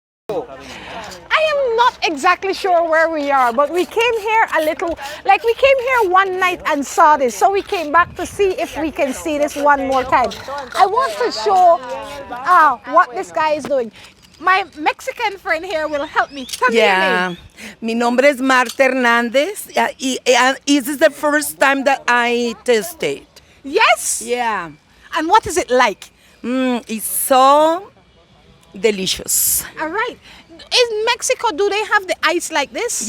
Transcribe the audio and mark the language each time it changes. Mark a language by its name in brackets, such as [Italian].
[English] I am not exactly sure where we are, but we came here we came here one night and saw this, so we came back to see if we can see this one more time. I want to show what this guy is doing. My Mexican friend here will help me. Tell me your name. [Spanish] Mi nombre es Marta Hernández. [English] This is the first time that I tasted. Yes? Yeah. And what is it like? It's so delicious. All right. In Mexico, do they have the ice like this?